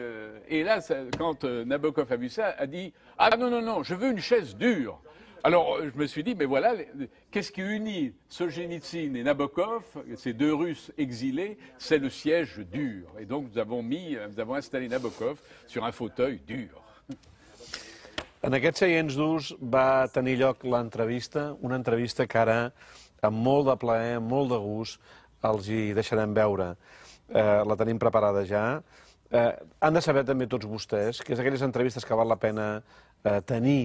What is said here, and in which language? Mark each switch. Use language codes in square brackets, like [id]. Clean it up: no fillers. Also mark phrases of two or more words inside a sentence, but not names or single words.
[fr] Et là, quand Nabokov a vu ça, a dit « Ah non, je veux une chaise dure ». Alors, je me suis dit, mais voilà, qu'est-ce qui unit Solzhenitsyn et Nabokov, ces 2 Russes exilés, c'est le siège dur. Et donc, nous avons installé Nabokov sur un fauteuil dur. [ca] En aquests seients durs va tenir lloc l'entrevista, una entrevista que ara, amb molt de plaer, amb molt de gust, els hi deixarem veure. La tenim preparada ja. Han de saber també tots vostès que és aquelles entrevistes que val la pena tenir.